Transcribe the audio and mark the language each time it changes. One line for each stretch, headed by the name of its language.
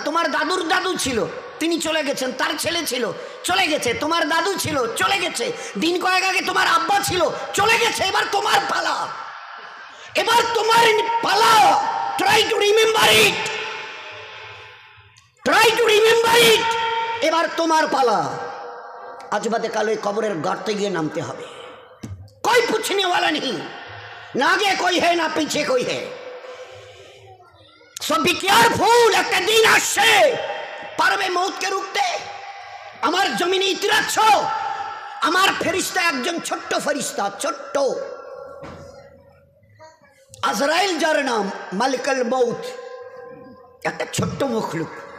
Bangla: তোমার দাদুর দাদু ছিল, তিনি চলে গেছেন, তার ছেলে ছিল চলে গেছে, তোমার দাদু ছিল চলে গেছে, দিন কয়েক আগে তোমার আব্বা ছিল চলে গেছে, এবার তোমার পালা, এবার তোমার পালা।
English: Try to remember it, try to remember it.
Bangla: এবার তোমার পালা। আজ বাদে কাল ওই কবরের গর্তে গিয়ে নামতে হবে।
Hindi: कोई पूछने वाला नहीं, ना आगे कोई है ना पीछे कोई है।
English: so be careful,
Bangla: একটা দিন আসছে পারবে মৌতকে রুখতে। আমার জমিনে ইতিরাচ্ছ, আমার ফেরেশতা একজন ছোট্ট ফেরেশতা, ছোট্ট আজরাইল, যার নাম মালিকুল মৌত, একটা ছোট্ট মখলুক।